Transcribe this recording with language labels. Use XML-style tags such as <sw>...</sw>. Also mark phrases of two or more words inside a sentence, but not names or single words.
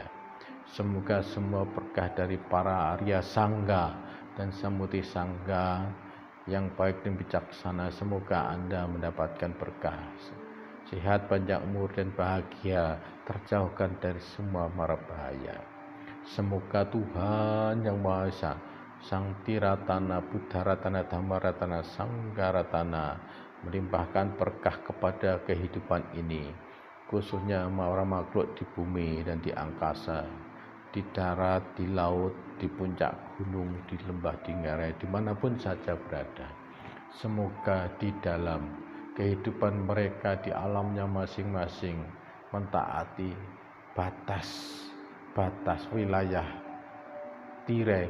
<id>Semoga semua berkah dari para Arya Sangga dan Samuti Sangga yang baik dan bijaksana, semoga Anda mendapatkan berkah, sehat, panjang umur, dan bahagia, terjauhkan dari semua mara bahaya. Semoga Tuhan Yang Maha Esa, Sang Tiratana, Buddha Ratana, Dhamma Ratana, Sangha Ratana melimpahkan berkah kepada kehidupan ini, khususnya para makhluk di bumi dan di angkasa, di darat, di laut, di puncak gunung, di lembah, di ngarai, dimanapun saja berada. Semoga di dalam kehidupan mereka di alamnya masing-masing mentaati batas wilayah tirai</id>